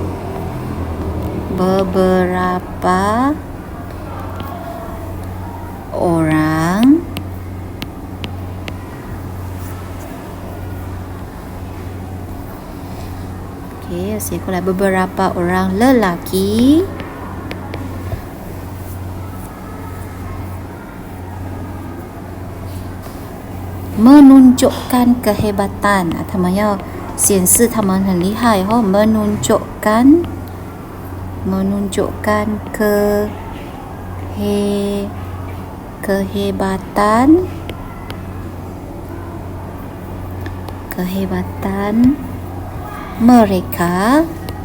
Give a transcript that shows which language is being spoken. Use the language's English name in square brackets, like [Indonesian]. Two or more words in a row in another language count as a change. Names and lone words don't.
[Malay] orang sekolah beberapa orang lelaki menunjukkan kehebatan. [Chinese] 他们要显示他们很厉害哦。menunjukkan [Malay] kehebatan mereka